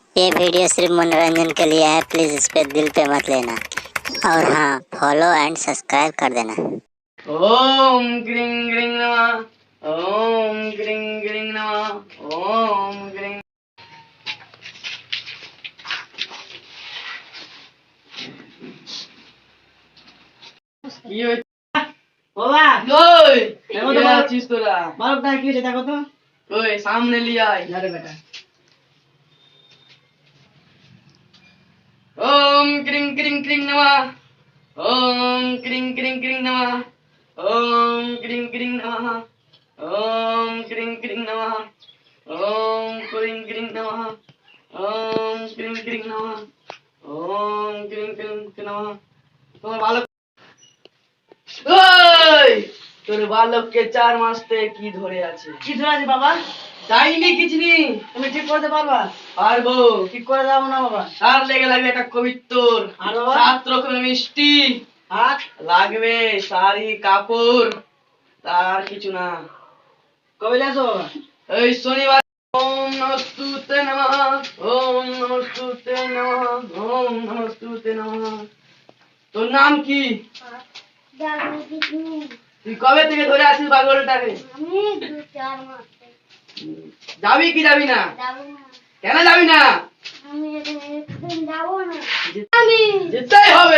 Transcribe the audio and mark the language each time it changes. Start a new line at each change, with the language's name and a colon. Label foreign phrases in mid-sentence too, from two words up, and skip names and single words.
Hindi: ये वीडियो सिर्फ मनोरंजन के लिए है, प्लीज इस पे दिल पे मत लेना। और हाँ,
English: follow and subscribe
Hindi: कर देना।
Sanskrit: ओम ग्रीं ग्रीं नमः। ओम ग्रीं ग्रीं नमः। ओम ग्रीं।
Bangla: কি হয়েছে বাবা ওই দেখো তো কে বাবা। আছিস তোরা বালকটা কি হয়েছে দেখো তো। ওই সামনে লিয়ে আয় আরে বেটা
Sanskrit: ओम क्रीं क्रीं क्रीं नमः। ओम क्रीं क्रीं क्रीं नमः। ओम क्रीं क्रीं नमः। ओम क्रीं क्रीं नमः। ओम क्रीं क्रीं नमः। ओम क्रीं क्रीं नमः। ओम क्रीं क्रीं नमः।
Bangla: তোমার বালক ওই তোর বালককে 4 মাস থেকে কি ধরে আছে? কি ধরে আছে বাবা? যাইনি কিছুনি। তুমি ঠিক করতে পারবা? পারবো। ঠিক করে দাও না বাবা। তার লেগে লাগবে একটা কবিত্তর, আর বাবা? 7 রকমের মিষ্টি আর লাগবে, শাড়ি কাপড়, তার কিছু না। কবে আসো বাবা? এই শনিবার।
Sanskrit: ওম নমস্তুতে নমঃ। ওম নমস্তুতে নমঃ। ওম নমস্তুতে নমঃ।
Bangla: তোর নাম কি? তুই কবে থেকে ধরে আছিস বাগলটাকে? যাবি কি যাবি না? কেন যাবি না? যেতেই হবে।